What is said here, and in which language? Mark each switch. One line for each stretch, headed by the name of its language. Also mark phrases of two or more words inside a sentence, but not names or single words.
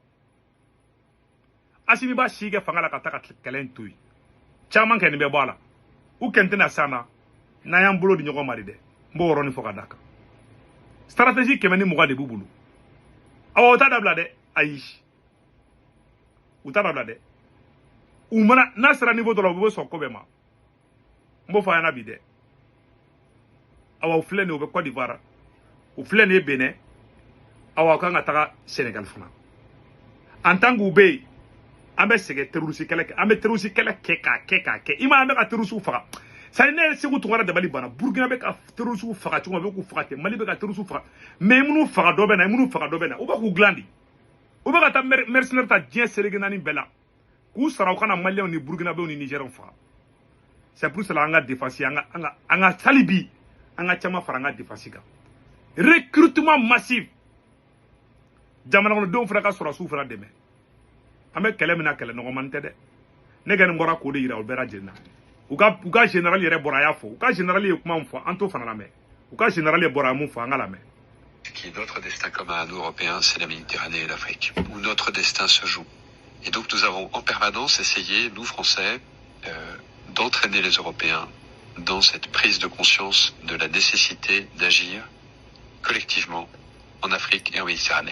Bambara: Asimi b'a si kɛ fanga la ka taa ka kɛlɛ in to yen caman kɛ nin bɛ bɔ a la u kɛn tɛna s'an na n'an y'an bolo di ɲɔgɔn ma de dɛ n b'o yɔrɔnin fɔ ka d'a kan stratégie 120 de b'u bolo awa u t'a dabila dɛ ayi u t'a dabila dɛ u mana n'a sera niveau dɔ la u bɛ sɔn ko bɛɛ ma n b'o fɔ a ɲɛna bi dɛ awa u filɛ nin ye u bɛ Côte d'Ivoire u filɛ nin ye Benin awa u kan ka taga Sénégal fana
French: en tant que
Bambara: u bɛ yen an bɛ sɛgɛn terroriste kɛlɛ kɛ an bɛ terroriste kɛlɛ kɛ k'a kɛ i ma an bɛ ka terroriste faga
French: c'est à dire
Bambara: ne yɛrɛ segu tungara dabali banna Burkina bɛ ka terroriste faga cogo min a bɛ k'u faga ten Mali bɛ ka terroriste faga mais minnu faga dɔ bɛ na minnu faga dɔ bɛ na u bɛ k'u dilan de u bɛ ka taa mercenaire ta diɲɛ seleke naani bɛɛ la k'u sara u kana maliyɛnw ni Burkinabɛw ni Nigériens faga
French: c'est pour cela
Bambara: an ka défense an ka hali bi an ka caman fara an ka défense kan
French: recrutement massif
Bambara: jamana kɔnɔdenw fana ka sɔrɔsiw fana dɛmɛ an bɛ kɛlɛ min na kɛlɛ nɔgɔman tɛ dɛ ne kɔni bɔra k'o de yira u bɛɛ lajɛlen na u ka général yɛrɛ bɔra a y'a fɔ u ka général ye kuma min fɔ an t'o fana lamɛn u ka général ye bɔra a mun fɔ an ka lamɛn.
French: Qui est notre destin commun à nous Européens, c'est la Méditerranée et l'Afrique, où notre destin se joue. Et donc nous avons en permanence essayé, nous Français, d'entraîner les Européens dans cette prise de conscience de la nécessité d'agir collectivement en Afrique et en Méditerranée.